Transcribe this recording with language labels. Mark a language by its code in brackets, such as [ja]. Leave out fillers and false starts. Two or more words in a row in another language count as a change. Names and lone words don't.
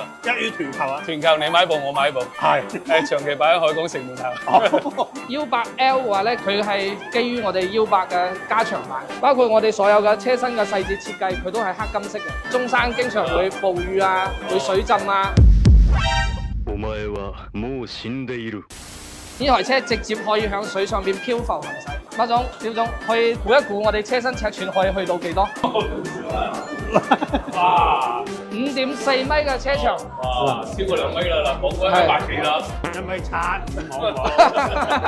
[yue] 一於全球啊！全球你買部，我買部，係長期擺喺海港城門口。 U8L 嘅話咧，佢係基於我哋 U8嘅加長版，包括我哋所有嘅車身嘅細節設計，佢都係黑金色嘅。中山經常會暴雨啊，會水浸啊。 [ja] お前はもう死んでいる。 [yue] 呢台車直接可以喺水上邊漂浮行駛。馬總、小總，可以估一估我哋車身尺寸可以去到幾多？5.4米嘅車長。哇，超過2米啦，講緊100幾啦。一米七，唔好。